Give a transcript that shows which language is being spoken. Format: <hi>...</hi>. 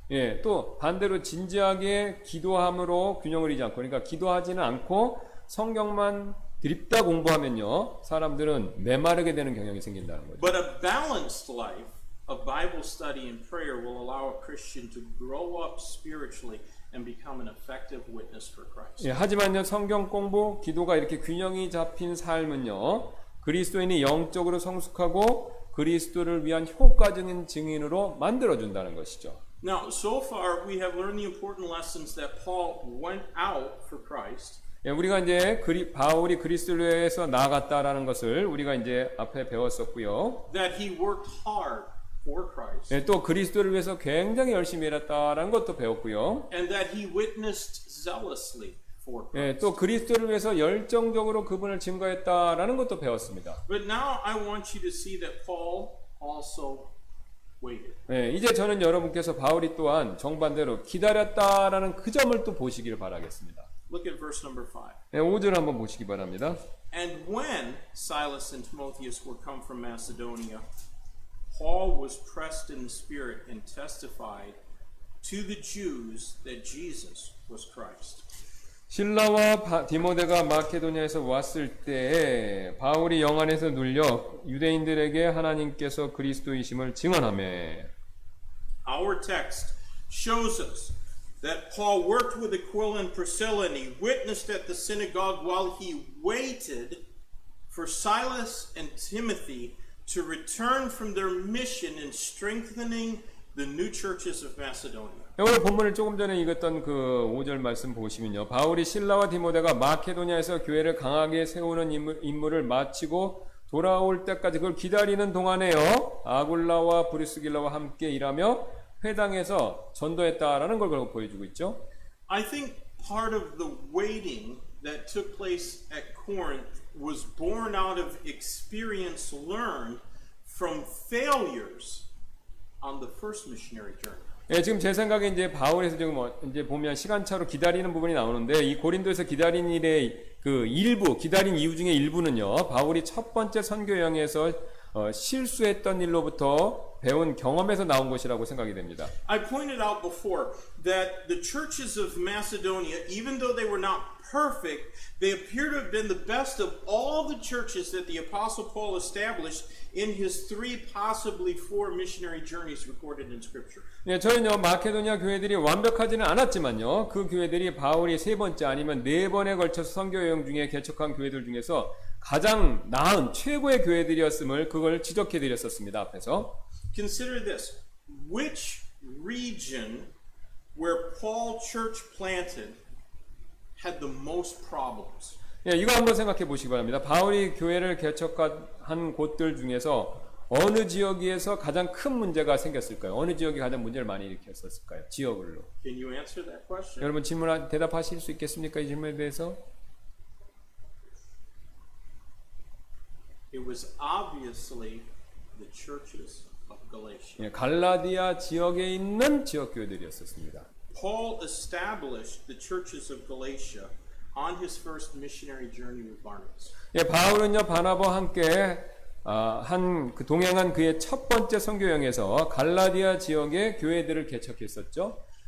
<ko>예, 또 반대로 진지하게 기도함으로 균형을 이루지 않고, 그러니까 기도하지는 않고 성경만 드립다 공부하면요, 사람들은 메마르게 되는 경향이 생긴다는 거죠.</ko> <en>But a balanced life of Bible study and prayer will allow a Christian to grow up spiritually and become an effective witness for Christ.</en> <ko>예, 하지만요, 성경 공부, 기도가 이렇게 균형이 잡힌 삶은요, 그리스도인이 영적으로 성숙하고 그리스도를 위한 효과적인 증인으로 만들어준다는 것이죠.</ko> <en>Now, so far we have learned the important lessons that Paul went out for Christ.</en> <ko>예, 우리가 이제 바울이 그리스도를 위해서 나아갔다라는 것을 우리가 이제 앞에 배웠었고요.</ko> <en>That he worked hard for Christ.</en> <ko>예, 또 그리스도를 위해서 굉장히 열심히 일했다라는 것도 배웠고요.</ko> <en>And that he witnessed zealously for Christ.</en> <ko>예, 또 그리스도를 위해서 열정적으로 그분을 증거했다라는 것도 배웠습니다.</ko> <en>But now I want you to see that Paul also waited.</en> <ko>예, 이제 저는 여러분께서 바울이 또한 정반대로 기다렸다라는 그 점을 또 보시기를 바라겠습니다.</ko> <en>Look at verse number 5.</en> <ko>예, 5절 한번 보시기 바랍니다.</ko> <en>And when Silas and Timotheus were come from Macedonia, Paul was pressed in the spirit and testified to the Jews that Jesus was Christ.</en> <ko>실라와 디모데가 마케도니아에서 왔을 때에 바울이 영 안에서 눌려 유대인들에게 하나님께서 그리스도이심을 증언하며.</ko> <en>Our text shows us that Paul worked with Aquila and Priscilla and he witnessed at the synagogue while he waited for Silas and Timothy to return from their mission in strengthening the new churches of Macedonia.</en> <ko>오늘 본문을 조금 전에 읽었던 그 5절 말씀 보시면요. 바울이 실라와 디모데가 마케도니아에서 교회를 강하게 세우는 임무를 마치고 돌아올 때까지 그걸 기다리는 동안에요. 아굴라와 브리스길라와 함께 일하며 회당에서 전도했다라는 걸 보여주고 있죠.</ko> <en>I think part of the waiting that took place at Corinth was born out of experience learned from failures on the first missionary journey.</en> <ko>예, 지금 제 생각에 이제 바울에서 지금 이제 보면 시간차로 기다리는 부분이 나오는데 이 고린도에서 기다린 일의 그 일부, 기다린 이유 중에 일부는요. 바울이 첫 번째 선교 여행에서 실수했던 일로부터 배운 경험에서 나온 것이라고 생각이 됩니다.</ko> <en>I pointed out before that the churches of Macedonia, even though they were not perfect, they appear to have been the best of all the churches that the Apostle Paul established in his 3, possibly 4 missionary journeys recorded in Scripture.</en> <ko>예, 저희는요 마케도니아 교회들이 완벽하지는 않았지만요 그 교회들이 바울이 3번째 아니면 4번에 걸쳐서 선교 여행 중에 개척한 교회들 중에서 가장 나은 최고의 교회들이었음을 그걸 지적해 드렸었습니다 앞에서.</ko> <en>Consider this. Which region where Paul church planted had the most problems?</en> <ko>예, 이거 한번 생각해 보시기 바랍니다. 바울이 교회를 개척한 곳들 중에서 어느 지역에서 가장 큰 문제가 생겼을까요? 어느 지역이 가장 문제를 많이 일으켰었을까요? 지역으로.</ko> <en>Can you answer that question?</en> <ko>여러분 대답하실 수 있겠습니까? 이 질문에 대해서?</ko> <en>It was obviously the churches of Galatia.</en> <ko>예, 갈라디아 지역에 있는 지역 교회들이었었습니다.</ko> <en>Paul established the churches of Galatia on his first missionary journey with Barnabas.</en> <ko>예, 바울은요 바나바와 함께 그 동행한 그의 첫 번째 선교 여행에서 갈라디아 지역의 교회들을 개척했었죠.</ko>